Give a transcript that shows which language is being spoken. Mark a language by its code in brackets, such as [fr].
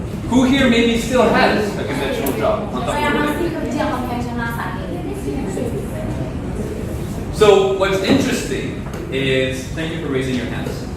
[en] Who here maybe still has a conventional job? [id] Siapa yang masih kerja konvensional saat ini? [en] So what's interesting is, thank you for raising your hands.